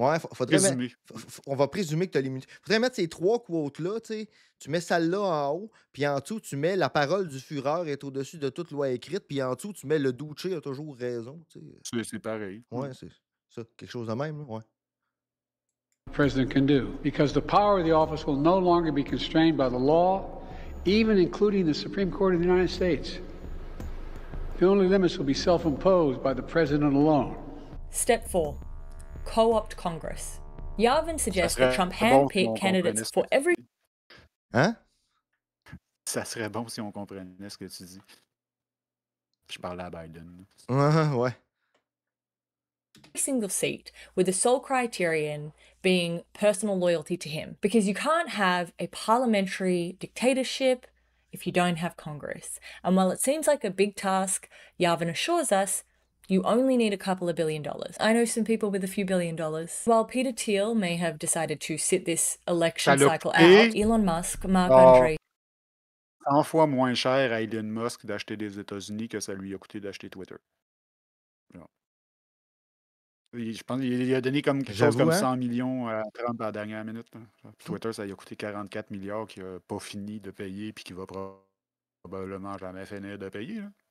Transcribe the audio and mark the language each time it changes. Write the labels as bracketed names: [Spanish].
[French] Ouais, faudrait Résumé. on va présumer que tu as l'immunité. Faudrait mettre ces 3 quotes-là, tu sais. Tu mets celle-là en haut, puis en dessous, tu mets la parole du Führer est au-dessus de toute loi écrite, puis en dessous, tu mets le Duce a toujours raison, tu sais. C'est pareil. Ouais, c'est ça. Quelque chose de même, là. Ouais. [English] The president can do, because the power of the office will no longer be constrained by the law, even including the Supreme Court of the United States. The only limits will be self-imposed by the president alone. Step 4. Co-opt Congress. Yavin suggests that Trump handpick candidates for every... [French] Hein? Ça serait bon si on comprenait ce que tu dis. Je parlais à Biden. Ouais. [English] single seat, with the sole criterion being personal loyalty to him. Because you can't have a parliamentary dictatorship if you don't have Congress. And while it seems like a big task, Yavin assures us you only need a couple of $1 billion. I know some people with a few $1 billion. While Peter Thiel may have decided to sit this election cycle out, Elon Musk, Mark Andre... [French] 100 fois moins cher à Elon Musk d'acheter des États-Unis que ça lui a coûté d'acheter Twitter. Non. Je pense qu'il a donné comme quelque chose comme 100 millions à Trump à la dernière minute. Twitter, ça lui a coûté 44 milliards qu'il n'a pas fini de payer puis qu'il va probablement jamais finir de payer. Là.